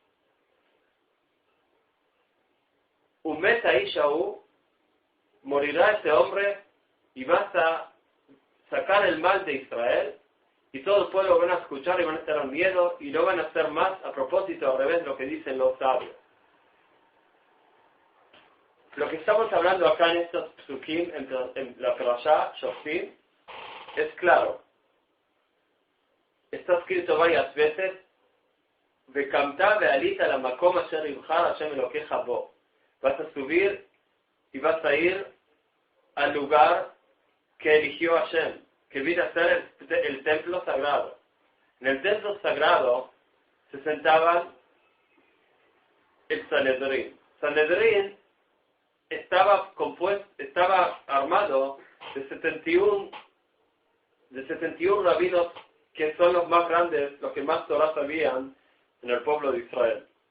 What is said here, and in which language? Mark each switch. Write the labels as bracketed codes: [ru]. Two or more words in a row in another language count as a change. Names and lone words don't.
[he] ומת האיש ההוא, [es] morirá ese hombre y vas a sacar el mal de Israel, y todo el pueblo van a escuchar y van a tener miedo, y no van a hacer más a propósito, al revés de lo que dicen los sabios. Lo que estamos hablando acá en estos psukim, en la Parashá, Shoftim, es claro. Está escrito varias veces, [he] וקמת ועלית אל המקום אשר יבחר השם אלהיך בו. [es] Vas a subir y vas a ir al lugar que eligió Hashem, que vino a ser el templo sagrado. En el templo sagrado se sentaban el Sanedrín. Sanedrín estaba armado de 71 rabinos que son los más grandes, los que más Torah sabían en el pueblo de Israel.